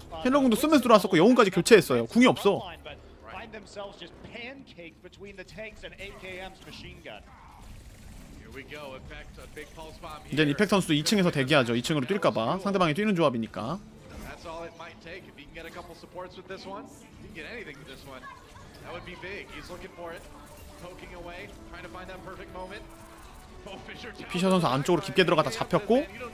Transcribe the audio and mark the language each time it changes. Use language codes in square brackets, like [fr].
[ko] 힐러궁도 쓰면서 들어왔었고 영웅까지 교체했어요. 궁이 없어. [en] Themselves just pancaked between the tanks and AKM's machine gun. Here we go. Effect a big pulse bomb here. [ko] 이제 이펙 선수도 2층에서 대기하죠. 2층으로 뛸까봐 상대방이 뛰는 조합이니까. [en] That's all it might take. If he can get a couple supports with this one, he can get anything with this one. That would be big. He's looking for it, poking away, trying to find that perfect moment. [ko] 피셔 선수 안쪽으로 깊게 들어가다 잡혔고.